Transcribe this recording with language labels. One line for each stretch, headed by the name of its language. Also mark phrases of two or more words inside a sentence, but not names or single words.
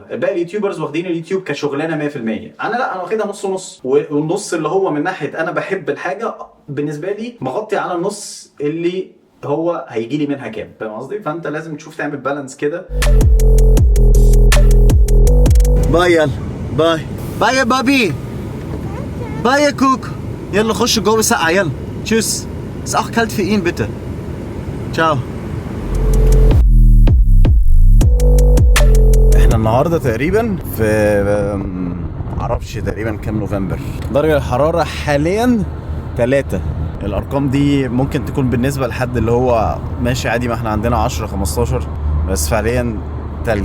Arabic: باقي اليوتيوبرز واخدين اليوتيوب كشغلانه 100%، انا لا، انا واخدها نص نص، والنص اللي هو من ناحيه انا بحب الحاجه بالنسبه لي مغطي على النص اللي هو هيجي لي منها كام، فاهم قصدي؟ فانت لازم تشوف تعمل بالانس كده. باي يلا، باي باي يا بابي، باي يا كوكو، يلا خش جوه سقع يلا، تشوس.
German: ist auch kalt für ihn bitte. ciao.
Arabic: احنا النهارده تقريبا في معرفش تقريبا كام نوفمبر. درجة الحرارة حاليا 3. الارقام دي ممكن تكون بالنسبه لحد اللي هو ماشي عادي، ما احنا عندنا 10 15، بس فعليا تلج.